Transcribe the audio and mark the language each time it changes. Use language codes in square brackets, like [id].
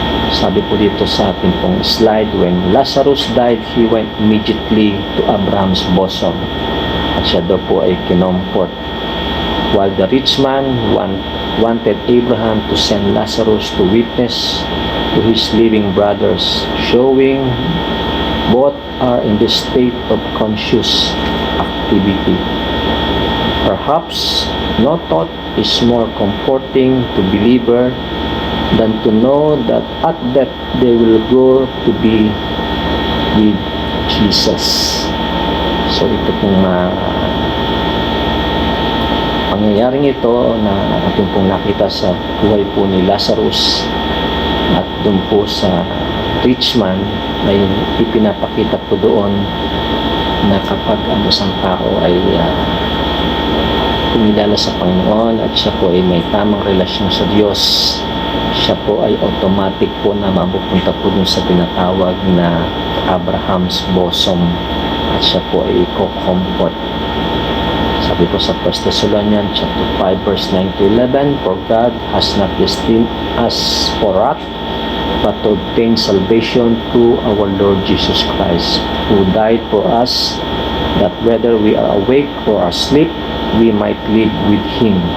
[en] Sabi po dito sa ating pong slide, when Lazarus died, he went immediately to Abraham's bosom [tl] at siya daw po ay kinomfort, [en] while the rich man wanted Abraham to send Lazarus to witness to his living brothers, showing both are in the state of conscious activity. Perhaps no thought is more comforting to believer than to know that at death they will go to be with Jesus. [tl] So ito pong pangyayaring ito na ating pong nakita sa buhay po ni Lazarus at doon po sa rich man ay ipinapakita po doon na kapag ang isang tao ay kumilala sa Panginoon at siya po ay may tamang relasyon sa Diyos, siya po ay automatic po na mapupunta po dun sa tinatawag na Abraham's bosom at siya po ay i-comfort. Sabi po sa [en] 1 Thessalonians chapter 5 verse 9 to 11, for God has not destined us for wrath, but to obtain salvation through our Lord Jesus Christ, who died for us, that whether we are awake or asleep, we might live with Him.